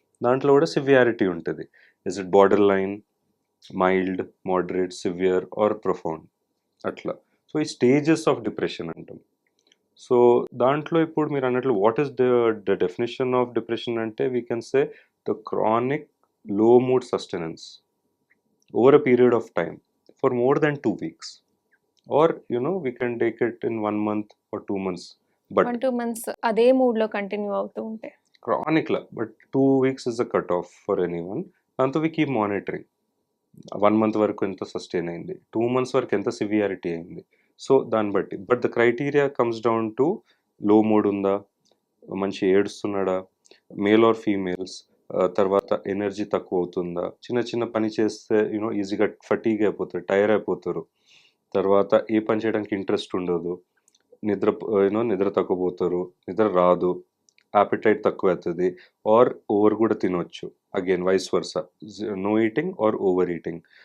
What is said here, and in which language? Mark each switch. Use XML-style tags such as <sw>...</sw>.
<te>దాంట్లో కూడా సివియారిటీ ఉంటుంది.</te> <en>Is it border line, mild, moderate, severe or profound, అట్లా. So ఈ stages of depression అంటాం.</en> <te>సో దాంట్లో ఇప్పుడు మీరు అన్నట్లు</te> <en>What is the definition of depression అంటే we can say the chronic low mood sustenance over a period of time for more than 2 weeks. Or, we can take it in 1 month or 2 months. But</en> <te>1, 2 months అదే మూడ్‌లో continue అవుతూ ఉంటే.</te> <en>chronic, but 2 weeks is the cutoff for anyone. దాంతో we keep monitoring.</en> <te>1 month వరకు ఎంత sustain అయింది, 2 months వరకు ఎంత సివియారిటీ అయింది. సో దాన్ని బట్టి</te> <en>but the criteria comes down to low mood</en> <te>ఉందా, మంచి ఏడుస్తున్నాడా, మేల్ ఆర్ ఫీమేల్స్, తర్వాత ఎనర్జీ తక్కువ అవుతుందా, చిన్న చిన్న పని చేస్తే ఈజీగా ఫటీగ్ అయిపోతారు, టైర్ అయిపోతారు, తర్వాత ఏ పని చేయడానికి ఇంట్రెస్ట్ ఉండదు, నిద్ర తక్కువపోతారు, నిద్ర రాదు, యాపిటైట్ తక్కువ అవుతుంది, ఆర్ ఓవర్ కూడా తినొచ్చు, again vice versa,</te> <en>No eating or over eating.</en>